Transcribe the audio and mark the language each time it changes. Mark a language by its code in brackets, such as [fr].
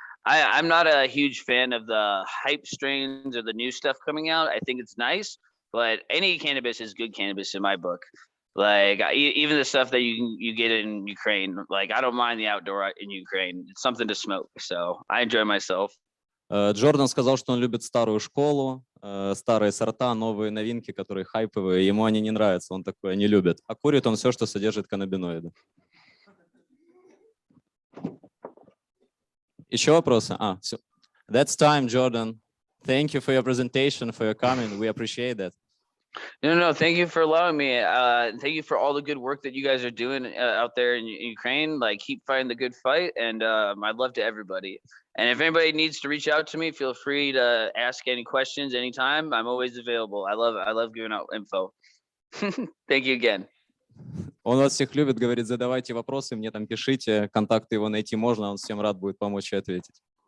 [en] I'm not a huge fan of the hype strains or the new stuff coming out. I think it's nice. But any cannabis is good cannabis in my book. Like even the stuff that you get in Ukraine, like I don't mind the outdoor in Ukraine. It's something to smoke, so I enjoy myself. [ru] Джордан сказал, что он любит старую школу, старые сорта, новые новинки, которые хайповые. Ему они не нравятся, он такое не любит. А курит он все, что содержит каннабиноиды. Еще вопросы? Все. [en] That's time, Jordan. Thank you for your presentation, for your coming. We appreciate that. No, thank you for allowing me. Thank you for all the good work that you guys are doing out there in Ukraine. Like, keep fighting the good fight, and my love to everybody. And if anybody needs to reach out to me, feel free to ask any questions anytime. I'm always available. I love giving out info. Thank you again. [ru] Он вас всех любит, говорит, задавайте вопросы, мне там пишите, контакты его найти можно, он всем рад будет помочь и ответить.